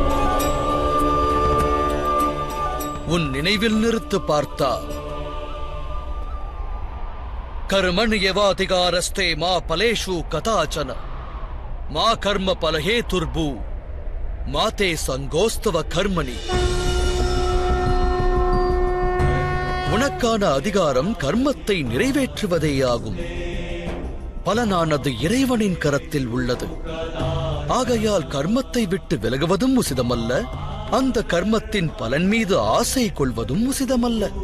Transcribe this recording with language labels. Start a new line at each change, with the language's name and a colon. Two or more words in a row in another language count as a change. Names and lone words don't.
Tamil: உன் நினைவில் நிறுத்து பார்த்தா
Sanskrit: कर्मण्येवाधिकारस्ते मा फलेषु कदाचन मा कर्म फलहेतुर्भू माते संगोस्तव கர்மணி.
Tamil: உனக்கான அதிகாரம் கர்மத்தை நிறைவேற்றுவதேயாகும். பலனானது இறைவனின் கரத்தில் உள்ளது. ஆகையால் கர்மத்தை விட்டு விலகுவதும் உசிதமல்ல, அந்த கர்மத்தின் பலன் மீது ஆசை கொள்வதும் உசிதமல்ல.